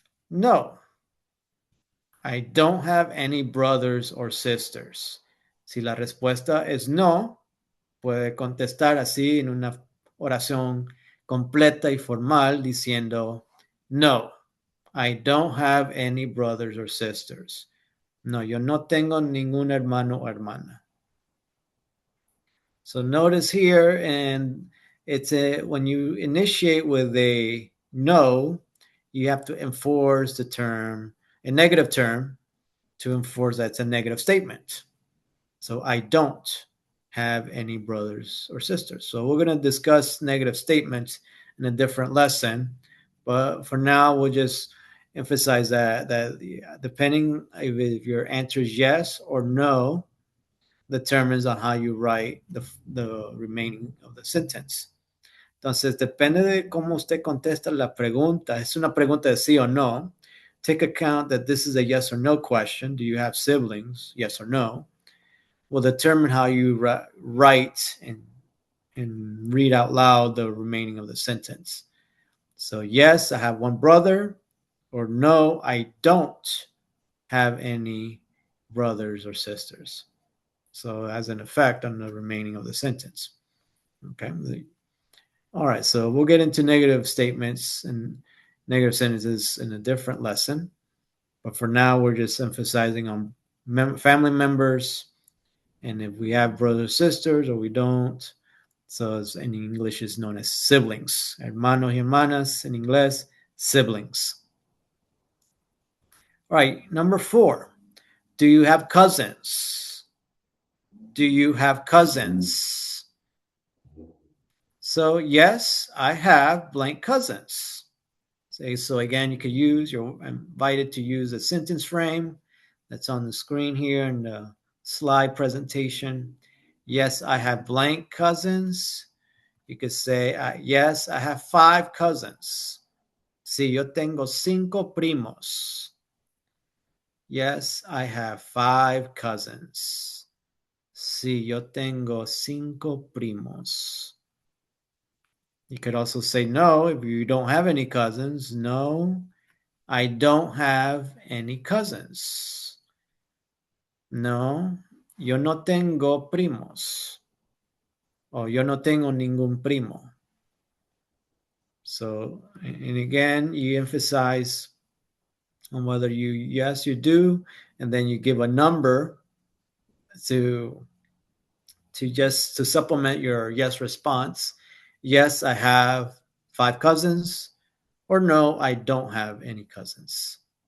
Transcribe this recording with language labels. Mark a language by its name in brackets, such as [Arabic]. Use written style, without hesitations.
[English] No, I don't have any brothers or sisters. [Spanish] Si la respuesta es no, puede contestar así en una oración completa y formal diciendo, [English] no, I don't have any brothers or sisters. [Spanish] No, yo no tengo ningún hermano o hermana. [English] So notice here, and when you initiate with a no, you have to enforce the term, a negative term, to enforce that's a negative statement. So I don't have any brothers or sisters. So we're going to discuss negative statements in a different lesson, but for now we'll just emphasize that depending if your answer is yes or no, determines on how you write the remaining of the sentence. [Spanish] Entonces, depende de cómo usted contesta la pregunta. Es una pregunta de sí o no. [English] Take account that this is a yes or no question. Do you have siblings? Yes or no. Will determine how you write and read out loud the remaining of the sentence. So, yes, I have one brother, or no, I don't have any brothers or sisters. So, as an effect on the remaining of the sentence. Okay. All right. So, we'll get into negative statements and negative sentences in a different lesson. But for now, we're just emphasizing on family members. And if we have brothers or sisters or we don't, so in English is known as siblings. [Spanish] Hermanos y hermanas in inglés, siblings. [English] All right, number 4. Do you have cousins? Do you have cousins? So yes, I have blank cousins. So again, you could use, you're invited to use a sentence frame that's on the screen here in the slide presentation. Yes, I have blank cousins. You could say, yes, I have 5 cousins. [Spanish] Sí, yo tengo 5 primos. [English] Yes, I have 5 cousins. [Spanish] Sí, yo tengo 5 primos. [English] You could also say no if you don't have any cousins. No, I don't have any cousins. [Spanish] No, yo no tengo primos. Or yo no tengo ningún primo. [English] So, and again, you emphasize on whether yes, you do, and then you give a number to to supplement your yes response. Yes, I have 5 cousins, or no, I don't have any cousins.